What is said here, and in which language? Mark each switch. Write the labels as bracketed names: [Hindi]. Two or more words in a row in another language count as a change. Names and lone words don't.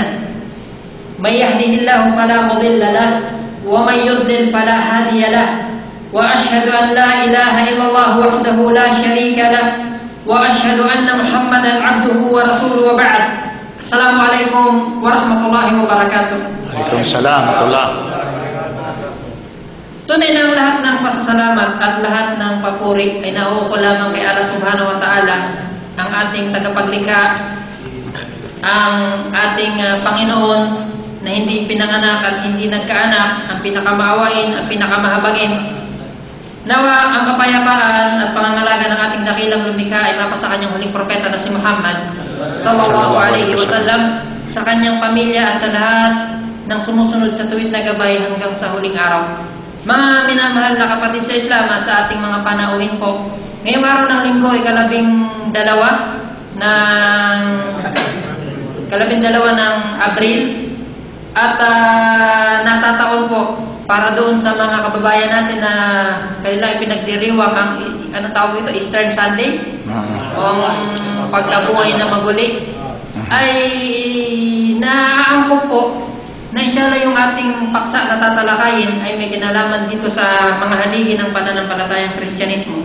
[Arabic] من يهده الله فلا مضل له ومن يضلل فلا هادي له وأشهد أن لا إله إلا الله وحده لا شريك له وأشهد أن محمدا عبده ورسوله وبعد. السلام عليكم ورحمة الله وبركاته. وعليكم السلام ورحمة الله. [Filipino] Tunay na ang lahat ng pasasalamat at lahat ng papuri ay nauuko lamang kay Allah [Arabic] سبحانه وتعالى, [Filipino] ang ating tagapaglikha, ang ating Panginoon na hindi pinanganak at hindi nagkaanak, ang pinakamaawain at pinakamahabagin. Nawa ang kapayapaan at pangangalaga ng ating dakilang lumikha ay mapasa kanyang huling propeta na si Muhammad [Arabic] صلى الله عليه وسلم, [Filipino] sa kanyang pamilya at sa lahat ng sumusunod sa tuwid na gabay hanggang sa huling araw. Mga minamahal na kapatid sa Islam at sa ating mga panauhin po, ngayong araw ng linggo ay kalabing dalawa ng Abril at natataon po para doon sa mga kababayan natin na kanila ipinagdiriwang ang anong tawag ito, Easter Sunday o ang pagkabuhay na maguli, ay naaangkop po na inshallah yung ating paksa na tatalakayin ay may kinalaman dito sa mga haligi ng pananampalatayang Kristyanismo.